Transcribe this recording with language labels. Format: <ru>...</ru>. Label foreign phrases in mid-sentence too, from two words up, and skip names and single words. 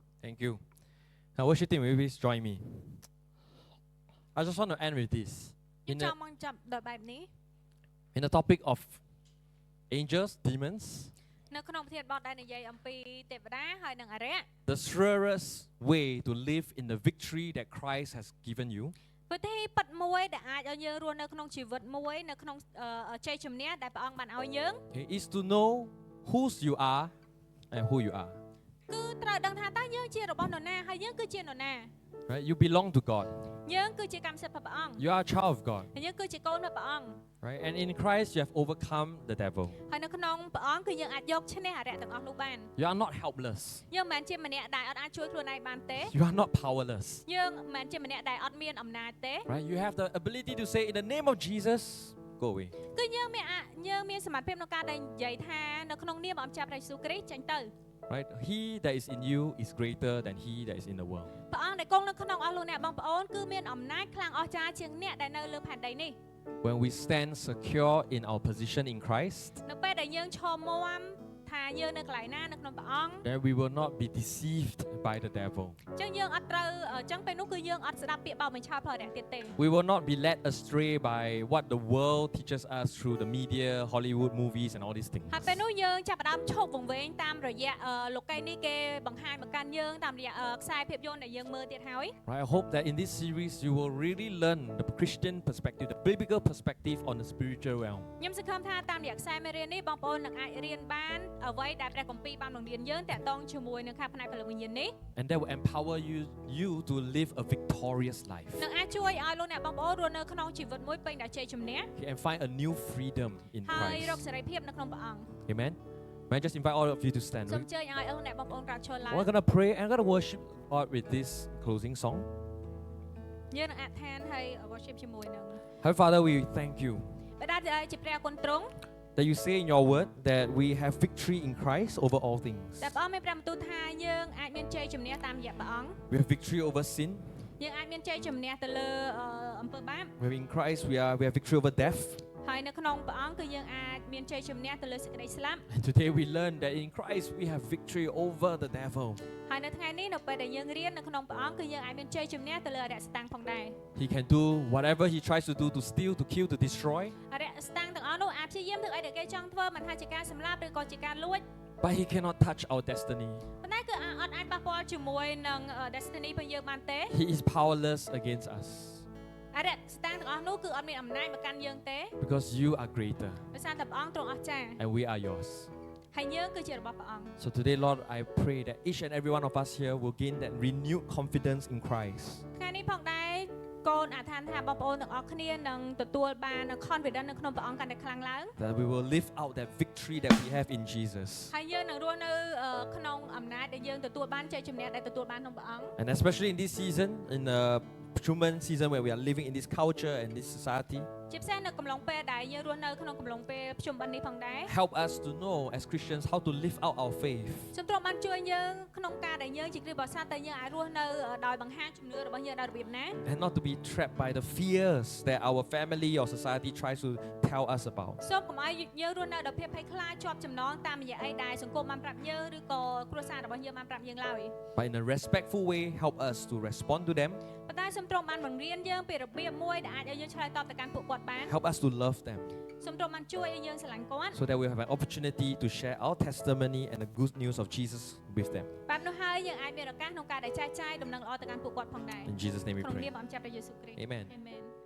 <en>Thank you. Now, worship team, will you please join me? I just want to end with this.</en> <km>ខ្ញុំ</km> <en>In</en> <km>ច</km> <en>the,</en> <km>ង់មកចាប់ដល់បែបនេះ</km> <en>in the topic of angels, demons,</en> <km>នៅក្នុងប្រធានបទដែលនិយាយអំពីទេវតាហើយនិងអរិយ</km> <en>the surest way to live in the victory that Christ has given you</en> <km>វិធីប៉ັດមួយដែលអាចឲ្យយើងរស់នៅក្នុងជីវិតមួយនៅក្នុងជ័យជំនះដែលព្រះអង្គបានឲ្យយើង</km> <en>okay, is to know whose you are and who you are.</en> <km>គឺត្រូវដឹងថាតើយើងជារបស់នរណាហើយយើងគឺជានរណា</km> <en>Right? You belong to God.</en> <km>យើងគឺជាកម្មសិទ្ធិរបស់ព្រះអង្គ</km> <en>You are a child of God.</en> <km>ហើយយើងគឺជាកូនរបស់ព្រះអង្គ</km> <en>Right? And in Christ, you have overcome the devil.</en> <km>ហើយនៅក្នុងព្រះអង្គគឺយើងអាចយកឈ្នះអរិយទាំងអស់នោះបាន</km> <en>You are not helpless.</en> <km>យើងមិនមែនជាម្នាក់ដែលអត់អាចជួយខ្លួនឯងបានទេ</km> <en>You are not powerless.</en> <km>យើងមិនមែនជាម្នាក់ដែលអត់មានអំណាចទេ</km> <en>Right? You have the ability to say, in the name of Jesus, go away.</en> <km>គឺយើងមានសមត្ថភាពក្នុងការដែលនិយាយថានៅក្នុងនាមព្រះអង្គចាស់ព្រះយេស៊ូវគ្រីស្ទចេញទៅ</km> <en>Right? He that is in you is greater than he that is in the world.</en> <km>ព្រះអង្គដែលគង់នៅក្នុងអស់លោកអ្នកបងប្អូនគឺមានអំណាចខ្លាំងអស្ចារ្យជាងអ្នកដែលនៅលើផែនដីនេះ</km> <en>When we stand secure in our position in Christ,</en> <km>នៅពេលដែលយើងឈរមាំថាយើងនៅកន្លែងណានៅក្នុងព្រះអង្គ</km> <en>then we will not be deceived by the devil.</en> <km>អញ្ចឹងយើងអត់ត្រូវអញ្ចឹងពេលនោះគឺយើងអត់ស្ដាប់ពាក្យបោកបញ្ឆោតផលរយៈទៀតទេ</km> <en>We will not be led astray by what the world teaches us through the media, Hollywood movies, and all these things.</en> <km>ហើយពេលនោះយើងចាប់ផ្ដើមឈប់វង្វេងតាមរយៈលោកីនេះគេបង្ហាញមកកាន់យើងតាមរយៈខ្សែភាពយន្តដែលយើងមើលទៀតហើយ</km> <en>Right? I hope that in this series you will really learn the Christian perspective, the biblical perspective on the spiritual realm.</en> <km>ខ្ញុំសង្ឃឹមថាតាមរយៈខ្សែមេរៀននេះបងប្អូននឹងអាចរៀនបានអ្វីដែលព្រះគម្ពីរបានបង្រៀនយើងតាក់ទងជាមួយនឹងខាងផ្នែកព្រលឹងវិញ្ញាណនេះ</km> <en>And that will empower you to live a victorious life</en> <km>នឹងអាចជួយឲ្យលោកអ្នកបងប្អូនរស់នៅក្នុងជីវិតមួយពេញដោយជ័យជំនះ</km> <en>and find a new freedom in</en> <km>ហើយរក</km> <en>Christ.</en> <km>សេរីភាពនៅក្នុងព្រះអង្គ</km> <en>Amen. May I just invite all of you to stand?</en> <km>សូមអញ្ជើញឲ្យលោកអ្នកបងប្អូនក្រោកឈរឡើង</km> <en>We're gonna pray and gonna worship God with this closing song.</en> <km>យើងនឹងអធិដ្ឋានហើយ worship ជាមួយនឹង</km> <en>Heavenly Father, we thank you</en> <km>បិតាដែលជាព្រះគុណទ្រង់</km> <en>that you say in your word that we have victory in Christ over all things.</en> <km>តែព្រះអង្គមានព្រះបន្ទូលថាយើងអាចមានជ័យជំនះតាមរយៈព្រះអង្គ</km> <en>We have victory over sin.</en> <km>យើងអាចមានជ័យជំនះទៅលើអំពើបាប</km> <en>Where in Christ we have victory over death.</en> <km>ហើយនៅក្នុងព្រះអង្គគឺយើងអាចមានជ័យជំនះទៅលើសេចក្តីស្លាប់</km> <en>And today we learn that in Christ we have victory over the devil.</en> <km>ហើយនៅថ្ងៃនេះនៅពេលដែលយើងរៀននៅក្នុងព្រះអង្គគឺយើងអាចមានជ័យជំនះទៅលើអរិយសតាំងផងដែរ</km> <en>He can do whatever he tries to do to steal, to kill, to destroy.</en> <km>អរិយសតាំងទាំងអស់នោះអាចព្យាយាមធ្វើអីដែលគេចង់ធ្វើមិនថាជាការសម្លាប់ឬក៏ជាការលួច</km> <en>But he cannot touch our destiny.</en> <km>ប៉ុន្តែគឺអត់អាចប៉ះពាល់ជាមួយនឹង destiny របស់យើងបានទេ</km> <en>He is powerless against us</en> <km>អរិយសតាំងទាំងអស់នោះគឺអត់មានអំណាចមកកាន់យើងទេ</km> <en>because you are greater</en> <km>ដោយសារតែព្រះអង្គទ្រង់អស្ចារ្យ</km> <en>and we are yours.</en> <km>ហើយយើងគឺជារបស់ព្រះអង្គ</km> <en>So today, Lord, I pray that each and every one of us here will gain that renewed confidence in Christ.</en> <km>ថ្ងៃនេះផងដែរកូនអធិដ្ឋានថាបងប្អូនទាំងអស់គ្នានឹងទទួលបាន confidence នៅក្នុងព្រះអង្គកាន់តែខ្លាំងឡើង</km> <en>That we will live out that victory that we have in Jesus.</en> <km>ហើយយើងនឹងរស់នៅក្នុងអំណាចដែលយើងទទួលបានជ័យជំនះដែលទទួលបានក្នុងព្រះអង្គ</km> <en>And especially in this season, in the human season where we are living in this culture and this society,</en> <km>ជាពិសេសនៅកំឡុងពេលដែលយើងរស់នៅក្នុងកំឡុងពេលប្រជុំបិណ្ឌនេះផងដែរ</km> <en>help us to know as Christians how to live out our faith.</en> <km>សូមទ្រង់បានជួយយើងក្នុងការដែលយើងជាគ្រីស្ទបរិស័ទតែយើងអាចរស់នៅដោយបង្ហាញជំនឿរបស់យើងដោយរបៀបណា</km> <en>And not to be trapped by the fears that our family or society tries to tell us about.</en> <km>សូមកុំឲ្យយើងរស់នៅដោយភាពភ័យខ្លាចជាប់ចំណងតាមរយៈអីដែលសង្គមបានប្រាប់យើងឬក៏គ្រួសាររបស់យើងបានប្រាប់យើងឡើយ</km> <en>But in a respectful way, help us to respond to them.</en> <km>ប៉ុន្តែសូមទ្រង់បានបង្រៀនយើងពីរបៀបមួយដែលអាចឲ្យយើងឆ្លើយតបទៅកាន់ពួកគាត់បាន</km> <en>Help us to love them</en> <km>សូមទ្រង់បានជួយឲ្យយើងស្រឡាញ់គាត់</km> <en>so that we have an opportunity to share our testimony and the good news of Jesus with them.</en> <km>បែបនោះហើយយើងអាចមានឱកាសក្នុងការដែលចែកចាយដំណឹងល្អទៅកាន់ពួកគាត់ផងដែរ</km> <en>In Jesus' name we</en> <km>ក្នុងនា</km> <en>pray.</en> <km>មព្រះអង្គចាស់ព្រះយេស៊ូវគ្រីស្ទ</km> <en>Amen. Amen</en>